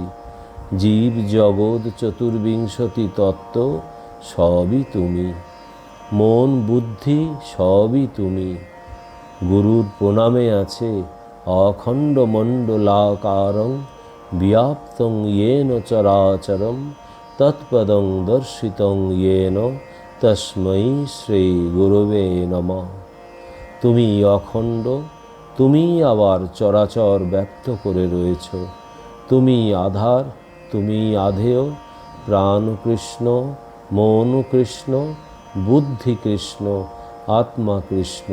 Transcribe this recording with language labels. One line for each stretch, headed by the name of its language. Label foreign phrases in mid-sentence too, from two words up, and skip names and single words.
Bangla: জীব জগৎ চতুর্বিংশতি তত্ত্ব সবই তুমি, মন বুদ্ধি সবই তুমি। গুরুর প্রণামে আছে
Sanskrit: অখণ্ড মণ্ডলাকারং ব্যাপ্তং येन চরাচরম তৎপদং দর্শিতং येन তস্मै শ্রী গুরবে নমঃ।
Bangla: তুমি অখণ্ড, তুমি আবার চরাচর ব্যক্ত করে রয়েছ। তুমি আধার, তুমি আধেয়। প্রাণ কৃষ্ণ, মন কৃষ্ণ, বুদ্ধি কৃষ্ণ, আত্মা কৃষ্ণ।